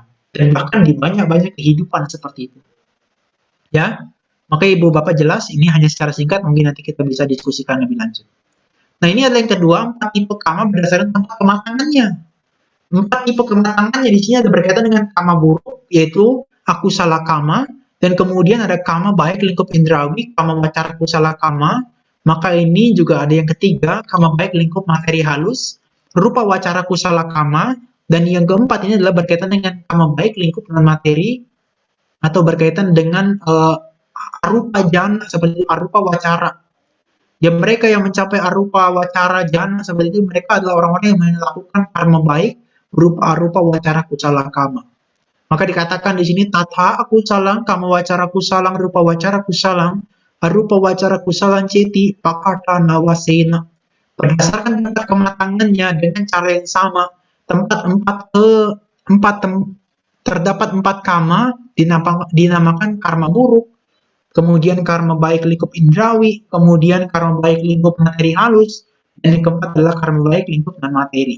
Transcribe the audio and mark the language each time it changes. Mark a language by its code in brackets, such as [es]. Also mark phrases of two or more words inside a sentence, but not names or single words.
[id] Dan bahkan di banyak-banyak kehidupan seperti itu. Ya, maka Ibu Bapak jelas, ini hanya secara singkat, mungkin nanti kita bisa diskusikan lebih lanjut. Nah, ini adalah yang kedua, 4 tipe kama berdasarkan tempat kematangannya. 4 tipe kematangannya di sini ada berkaitan dengan kama buruk, yaitu [pi] akusala kama, [id] dan kemudian ada [pi] kama baik [id] lingkup indrawi, [pi] kama wacara kusala kama, [id] maka ini juga ada yang ketiga, [pi] kama baik [id] lingkup materi halus, [pi] rupa wacara kusala kama, [id] dan yang keempat ini adalah berkaitan dengan [pi] kama baik [id] lingkup non materi, atau berkaitan dengan [pi] arupa jana, [id] seperti [pi] arupa wacara. [id] Ya, mereka yang mencapai [pi] arupa wacara jana [id] seperti itu, mereka adalah orang-orang yang melakukan karma baik berupa [pi] arupa wacara kusala kama. [id] Maka dikatakan di sini [pi] tata aku salang kama wacara kusalang rupa wacara kusalang arupa wacara kusalang ceti pakata nawasena. [id] Berdasarkan tempat kematangannya dengan cara yang sama, terdapat 4 kama dinamakan karma buruk, kemudian karma baik lingkup indrawi, kemudian karma baik lingkup materi halus, dan yang keempat adalah karma baik lingkup non materi.